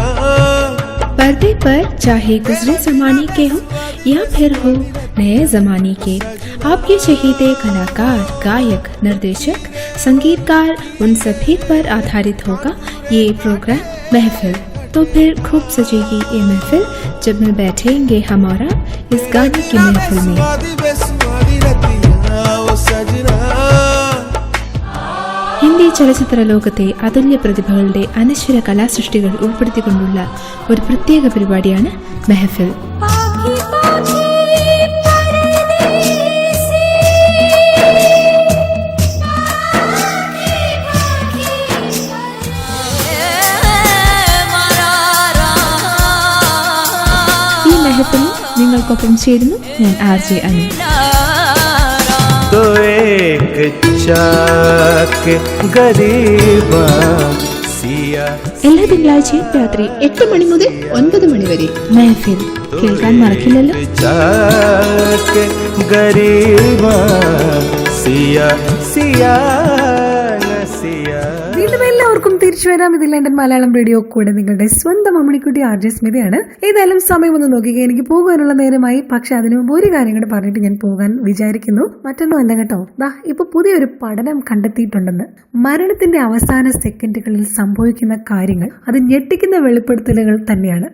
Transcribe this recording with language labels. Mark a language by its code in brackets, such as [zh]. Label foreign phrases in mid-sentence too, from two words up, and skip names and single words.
[hi] पर्दे पर चाहे गुजरे जमाने के हो या फिर हो नए जमाने के, आपके चहेते कलाकार, गायक, निर्देशक, संगीतकार, उन सभी पर आधारित होगा ये प्रोग्राम महफिल. तो फिर खूब सजेगी ये महफिल जब मैं बैठेंगे हमारा इस गाने की महफिल में. बेसुमादी रतियां ओ सजना. [ml] ഹിന്ദി ചലച്ചിത്ര ലോകത്തെ അതുല്യ പ്രതിഭകളുടെ അനശ്വര കലാസൃഷ്ടികൾ ഉൾപ്പെടുത്തിക്കൊണ്ടുള്ള ഒരു പ്രത്യേക പരിപാടിയാണ് മെഹഫിൽ. ഈ മെഹഫിലിൽ നിങ്ങൾക്കൊപ്പം ചേരുന്നു ഞാൻ RJ അനി. [hi] तो एक चाक गरीबा सिया. [ml] എല്ലാ തിങ്കളാഴ്ചയും രാത്രി 8 മണി മുതൽ 9 മണി വരെ മെഹഫിൽ കേൾക്കാൻ മറക്കില്ലല്ലോ. [hi] चाक गरीबा सिया सिया सिया. [ml] വീണ്ടും എല്ലാവർക്കും തിരിച്ചു വരാം. ഇത് ലണ്ടൻ മലയാളം റേഡിയോ, കൂടെ നിങ്ങളുടെ സ്വന്തം അമ്മിണിക്കുട്ടി RJ സ്മിതയാണ്. ഏതായാലും സമയം ഒന്ന് നോക്കുക, എനിക്ക് പോകാനുള്ള നേരമായി. പക്ഷെ അതിനു മുമ്പ് ഒരു കാര്യം കൂടെ പറഞ്ഞിട്ട് ഞാൻ പോകാൻ വിചാരിക്കുന്നു. മറ്റൊന്നും അല്ല കേട്ടോ, ഇപ്പൊ പുതിയൊരു പഠനം കണ്ടെത്തിയിട്ടുണ്ടെന്ന്. മരണത്തിന്റെ അവസാന സെക്കൻഡുകളിൽ സംഭവിക്കുന്ന കാര്യങ്ങൾ അത് ഞെട്ടിക്കുന്ന വെളിപ്പെടുത്തലുകൾ തന്നെയാണ്.